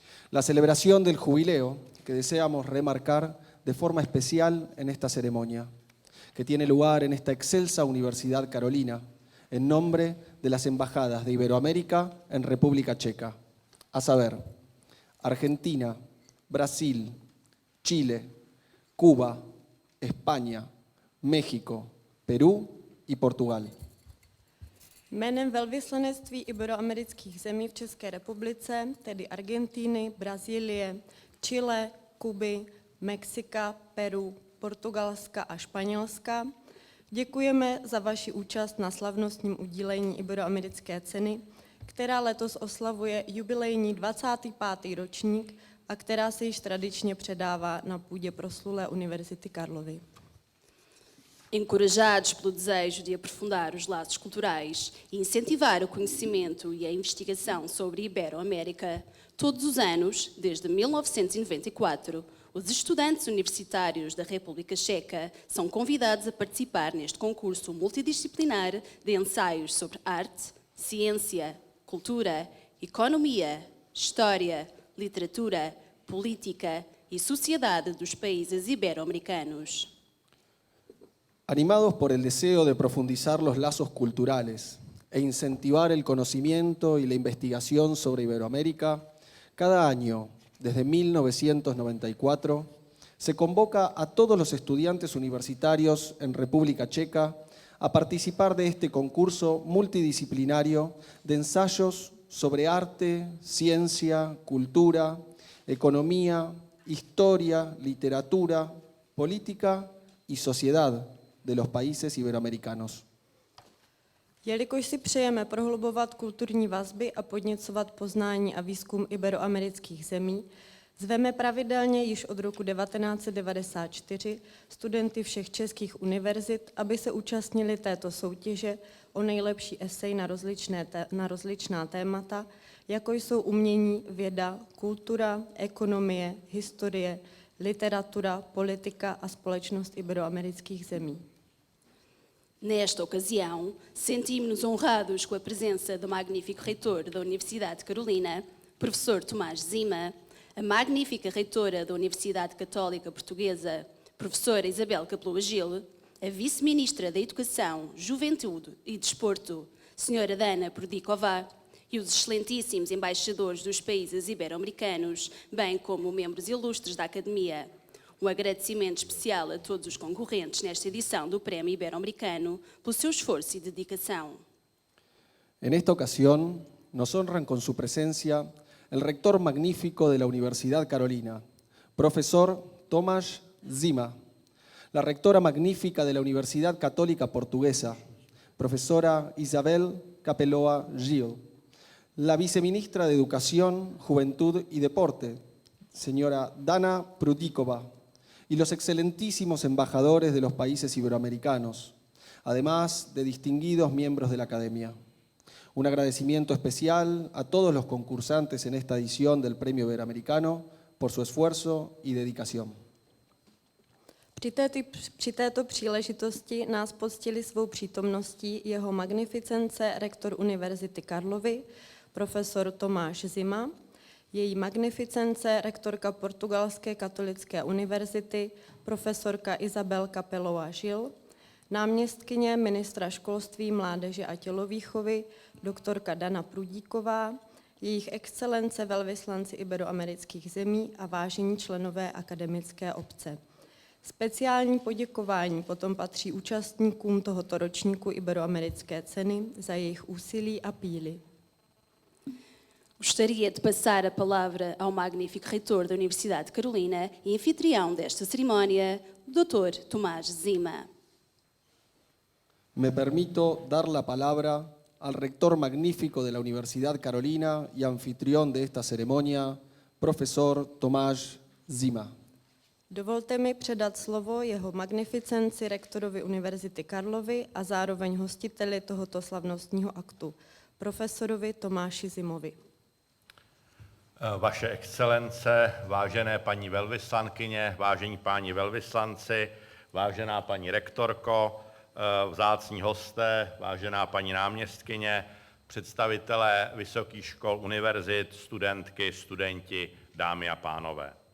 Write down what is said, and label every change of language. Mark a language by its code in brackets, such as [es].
[es] La celebración del jubileo que deseamos remarcar de forma especial en esta ceremonia, que tiene lugar en esta excelsa Universidad Carolina, en nombre de las embajadas de Iberoamérica en República Checa, a saber, Argentina, Brasil, Chile, Cuba, España, México, Perú y Portugal. [cs] Jménem velvyslanectví iberoamerických zemí v České republice, tedy Argentíny, Brazílie, Chile, Kuby, Mexika, Peru, Portugalska a Španělska, děkujeme za vaši účast na slavnostním udílení Iberoamerické ceny, která letos oslavuje jubilejní 25. ročník a která se již tradičně předává na půdě proslulé Univerzity Karlovy. [pt] Encorajados pelo desejo de aprofundar os laços culturais e incentivar o conhecimento e a investigação sobre a Ibero-América, todos os anos, desde 1994, os estudantes universitários da República Checa são convidados a participar neste concurso multidisciplinar de ensaios sobre arte, ciência, cultura, economia, história, literatura, política e sociedade dos países ibero-americanos. [es] Animados por el deseo de profundizar los lazos culturales e incentivar el conocimiento y la investigación sobre Iberoamérica, cada año, desde 1994, se convoca a todos los estudiantes universitarios en República Checa a participar de este concurso multidisciplinario de ensayos sobre arte, ciencia, cultura, economía, historia, literatura, política y sociedad de los países iberoamericanos. [cs] Jelikož si přejeme prohlubovat kulturní vazby a podněcovat poznání a výzkum iberoamerických zemí, zveme pravidelně již od roku 1994 studenty všech českých univerzit, aby se účastnili této soutěže o nejlepší esej na rozličná témata, jako jsou umění, věda, kultura, ekonomie, historie, literatura, politika a společnost iberoamerických zemí. [pt] Nesta ocasião, sentimos-nos honrados com a presença do magnífico reitor da Universidade de Carolina, professor Tomás Zima, a magnífica reitora da Universidade Católica Portuguesa, professora Isabel Capeloa Gil, a vice-ministra da Educação, Juventude e Desporto, senhora Dana Prudikova, e os excelentíssimos embaixadores dos países ibero-americanos, bem como membros ilustres da Academia. [es] Agradecimiento especial a todos los [pt] concorrentes nesta [es] edición del Premio Iberoamericano por su esfuerzo y dedicación. En esta ocasión nos honran con su presencia el rector magnífico de la Universidad Carolina, profesor Tomás Zima, la rectora magnífica de la Universidad Católica Portuguesa, profesora Isabel Capeloa Gil, la viceministra de Educación, Juventud y Deporte, señora Dana Prudikova, y los excelentísimos embajadores de los países iberoamericanos, además de distinguidos miembros de la Academia. Un agradecimiento especial a todos los concursantes en esta edición del Premio Iberoamericano por su esfuerzo y dedicación. [cs] Při této příležitosti nás poctili svou přítomností jeho magnificence rektor Univerzity Karlovy, profesor Tomáš Zima, její magnificence rektorka Portugalské katolické univerzity, profesorka Isabel Capeloa Gil, náměstkyně ministra školství, mládeže a tělovýchovy, doktorka Dana Prudíková, jejich excelence velvyslanci iberoamerických zemí a vážení členové akademické obce. Speciální poděkování potom patří účastníkům tohoto ročníku Iberoamerické ceny za jejich úsilí a píly. [pt] Gostaria de passar a palavra ao magnífico reitor da Universidade de Carolina e anfitrião desta cerimónia, Dr. Tomás Zima. [es] Me permito dar la palabra al rector magnífico de la Universidad Carolina y anfitrión de esta ceremonia, profesor Tomás Zima. [cs] Dovolte mi předat slovo jeho magnificenci rektorovi Univerzity Karlovy a zároveň hostiteli tohoto slavnostního aktu, profesorovi Tomáši Zimovi. Vaše excelence, vážené paní velvyslankyně, vážení páni velvyslanci, vážená paní rektorko, vzácní hosté, vážená paní náměstkyně, představitelé vysokých škol, univerzit, studentky, studenti, dámy a pánové.